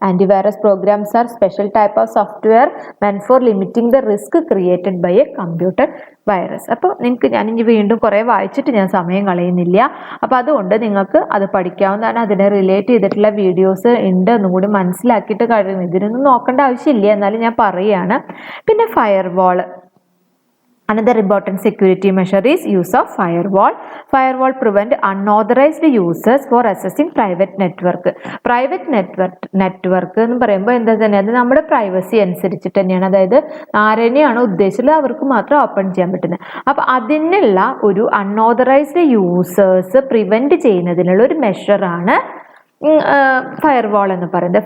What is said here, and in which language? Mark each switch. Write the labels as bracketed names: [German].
[English] Antivirus programs are special type of software meant for limiting the risk created by a computer virus. [Malayalam] അപ്പോൾ നിങ്ങൾക്ക് ഞാനിനി വീണ്ടും കുറേ വായിച്ചിട്ട് ഞാൻ സമയം കളയുന്നില്ല. അപ്പോൾ അതുകൊണ്ട് നിങ്ങൾക്ക് അത് പഠിക്കാവുന്നതാണ്. അതിനെ റിലേറ്റ് ചെയ്തിട്ടുള്ള വീഡിയോസ് ഉണ്ട്, ഒന്നും കൂടി മനസ്സിലാക്കിയിട്ട് കഴിയും. ഇതിനൊന്നും നോക്കേണ്ട ആവശ്യമില്ല, എന്നാലും ഞാൻ പറയുകയാണ്. പിന്നെ firewall. [English] Another important security measure is use of firewall. Firewall prevent unauthorized users for accessing private network. [Malayalam] Private network എന്ന് പറയുമ്പോൾ എന്താ തന്നെ അത് നമ്മുടെ പ്രൈവസി അനുസരിച്ചിട്ട് തന്നെയാണ്. അതായത് ആരെന്നെയാണ് ഉദ്ദേശിച്ചത് അവർക്ക് മാത്രം ഓപ്പൺ ചെയ്യാൻ പറ്റുന്നത്. അപ്പോൾ അതിനുള്ള ഒരു അൺഓതറൈസ്ഡ് യൂസേഴ്സ് പ്രിവെന്റ് ചെയ്യുന്നതിനുള്ള ഒരു മെഷറാണ് ഫയർവാൾ എന്ന് പറയുന്നത്.